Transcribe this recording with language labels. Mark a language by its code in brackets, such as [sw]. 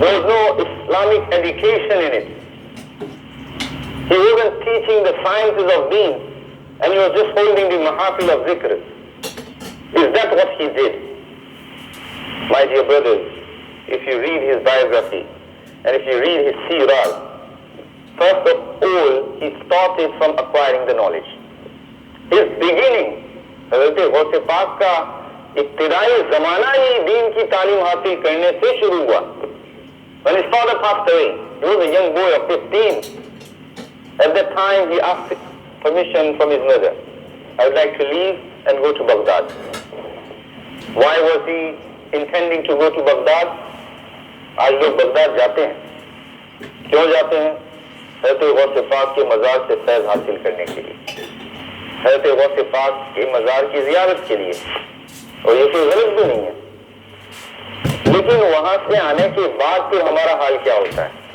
[en] There was no Islamic education in it. He wasn't teaching the sciences of deen and he was just holding the mahafil of zikr. Is that what he did? My dear brothers, if you read his biography and if you read his seerah, first of all, he started from acquiring the knowledge. His beginning, [hi] Hazrat Ghaus Pak का इब्तिदाई ज़माना ही दीन की तालीम हासिल करने से शुरू हुआ. [en] When his father passed away, he was a young boy of 15. At that time, he asked permission from his mother. I would like to leave and go to Baghdad. Why was he intending to go to Baghdad? [hi] आज लोग Baghdad जाते हैं. क्यों जाते हैं? हज़रत गौस पाक के मज़ार से फैज़ हासिल करने के लिए, हज़रत गौस पाक के मज़ार की ज़ियारत के लिए. और ये कोई गलत भी नहीं है. लेकिन वहां से आने के बाद फिर हमारा हाल क्या होता है?